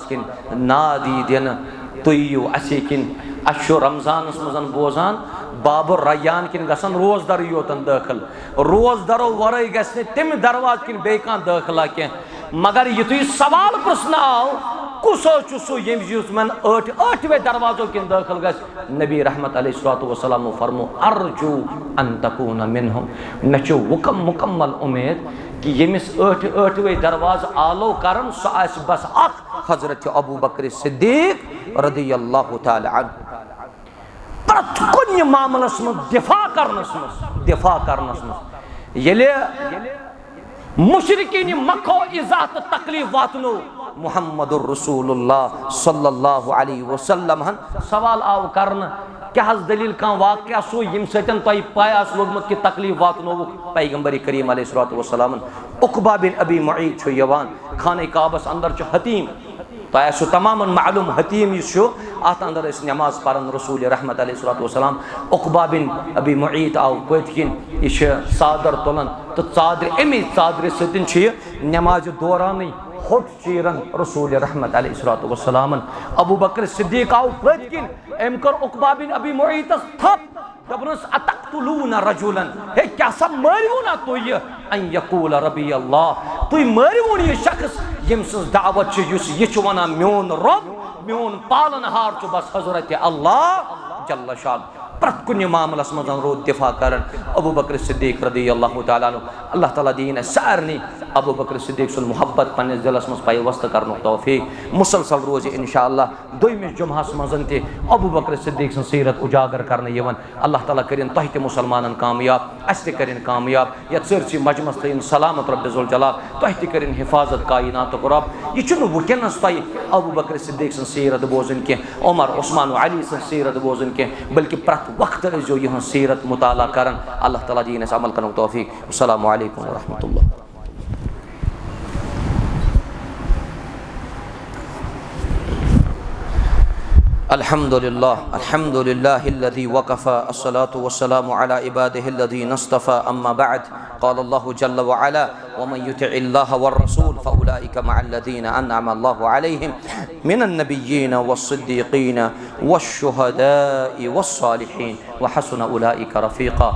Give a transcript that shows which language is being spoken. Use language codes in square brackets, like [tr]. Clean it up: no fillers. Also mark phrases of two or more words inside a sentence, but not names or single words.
[ks] کِنۍ ناد یی دِنہٕ تُہۍ یِیِو اسی کِنۍ اَسہِ چھُ رمضانس منٛز بوزان باب الریان کِنۍ گژھن روزدرٕے یوتن دٲخل روزدرو ورٲے گژھِ نہٕ تمہِ درواز کِنۍ بیٚیہِ کانٛہہ دٲخلہ کینٛہہ مگر یُتھُے سوال پرٛژھنہٕ آو کُس حظ چھُ سُہ ییٚمِس یُس ٲٹھوَے دروازو کِنۍ دٲخل گژھِ نبی رحمت [ar] علیہ الصلوۃ والسلام فرمو ارجو ان تکون منہم [ks] مےٚ چھُ مکمل اُمید کہ ییٚمِس ٲٹھوَے درواز آلو کرن سُہ آسہِ بس اکھ حضرت ابوٗ بکر صدیق [ar] رضی اللہ تعالیٰ عنہ [ks] پرٛٮ۪تھ کُنہِ معاملس منٛز دفاع کرنس منٛز ییٚلہِ مشرکیٖنہِ مکھو ایٖزا تہٕ تکلیٖف واتنو محمد الرسول اللہ [ar] صلی اللہ علیہ وسلم [ks] سوال آو کرنہٕ کیٛاہ حظ دلیٖل کانٛہہ واقعہ سُہ ییٚمہِ سۭتۍ تۄہہِ پاے آسہِ لوٚگمُت کہِ تکلیٖف واتنووُکھ پیغمبر کریم [ar] علیہ الصلوۃ والسلام [ks] عقبہ بن ابی معیط چھُ یِوان خانہ کعبس اندر چھُ حتیم تۄہہِ آسیو تمامن معلوٗم حتیم یُس چھُ اتھ اندر ٲسۍ نٮ۪ماز پران رسول رحمت علیہ [ar] الصلوۃ والسلام [ks] عقبہ بن ابی معیط آو پٔتۍ کِنۍ یہِ چھِ ژادر تُلان تہٕ امی ژادرِ سۭتۍ چھُ یہِ نٮ۪مازِ دورانٕے ہوٚٹ چیٖران رسول رحمت [ar] علیہ الصلوۃ والسلام [ks] ابوٗ بکر صدیق آو پٔتۍ کِنۍ أمۍ کٔر عقبہ بن ابی معیطس تھپھ دوٚپنس [ar] اتقتلون رجلا [ks] ہے کیٛاہ سا مٲرِو نا تُہۍ یہِ [ar] ان یقول ربی اللہ [ks] تُہۍ مٲرِوُن یہِ شخص ییٚمہِ سٕنٛز دعوت چھِ یُس یہِ چھُ ونان میون رۄب میون پالن ہار چھُ بس حضرت اللہ جل شان پرٛٮ۪تھ کُنہِ معاملس منٛز روٗد دفاع کران ابوٗ بکر صدیق [ar] رضی اللہ تعالیٰ عنہ [ks] اللہ تعالیٰ دِیِن اَسہِ سارنٕے ابوٗ بکر صدیق سُنٛد محبت پننِس دِلس منٛز پیوستہٕ کرنُک توفیٖق مُسلسل روزِ انشاء اللہ دوٚیمِس جُمعہس منٛز تہِ ابوٗ بکر صدیق سٕنٛز سیٖرت اُجاگر کرنہٕ یِوان اللہ تعالیٰ کٔرِنۍ تۄہہِ تہِ مُسلمانن کامیاب اَسہِ تہِ کٔرِنۍ کامیاب یتھ سٲرسٕے مجمس تھٲیِن سلامت رۄبِ ذوالجلال تۄہہِ تہِ کٔرِنۍ حفاظت کایناتُک رۄب یہِ چھُنہٕ وٕنکیٚنس تۄہہِ ابوٗ بکر صدیق سٕنٛز سیٖرت بوزٕنۍ کینٛہہ عمر عثمان و علی سٕنٛز سیٖرت بوزٕنۍ کینٛہہ بلکہِ پرٛٮ۪تھ وقتہٕ ٲسۍزیو یِہٕنٛز سیٖرت مُطالعہ کران اللہ تعالیٰ دِیِن اَسہِ عمل کرنُک توفیٖق [ar] السلام علیکم ورحمۃ اللہ الحمد لله الذي وكفى الصلاة والسلام على عباده الذين اصطفى أما بعد قال الله جل وعلا ومن يطع الله والرسول فأولئك مع الذين أنعم الله عليهم من النبيين والصديقين والشهداء والصالحين وحسن أولئك رفيقا